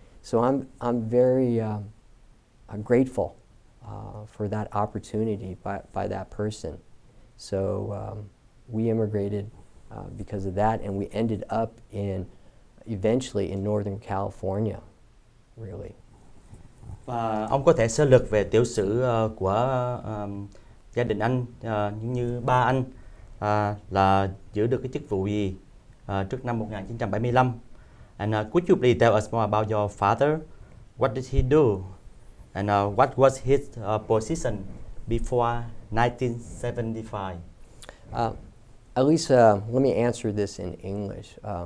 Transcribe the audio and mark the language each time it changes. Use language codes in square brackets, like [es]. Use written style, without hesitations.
[en] So I'm very I'm grateful for that opportunity by that person. So we immigrated because of that, and we ended up eventually in Northern California, really. [vi] Và ông có thể sơ lược về tiểu sử của gia đình anh, như ba anh là giữ được cái chức vụ gì trước năm 1975. [en] And could you please tell us more about your father? What did he do? And what was his position before 1975? At least let me answer this in English.